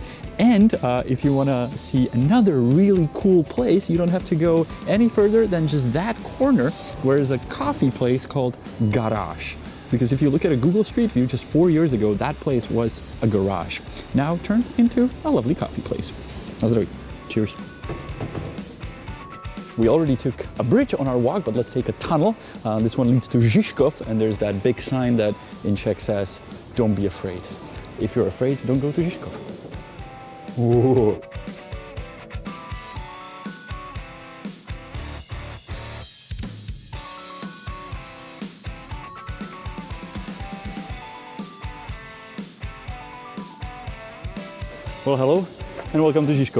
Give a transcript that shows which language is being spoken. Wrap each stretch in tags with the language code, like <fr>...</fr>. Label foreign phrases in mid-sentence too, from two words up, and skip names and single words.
<en>And if you want to see another really cool place, you don't have to go any further than just that corner, where is a coffee place called Garage. Because if you look at a Google Street View, just 4 years ago, that place was a garage. Now turned into a lovely coffee place.</en> <cs>Na zdraví.</cs> <en>Cheers. We already took a bridge on our walk, but let's take a tunnel. This one leads to Žižkov, and there's that big sign that in Czech says, "Don't be afraid." If you're afraid, don't go to Žižkov. Ooh. Well, hello and welcome to Žižkov.</en>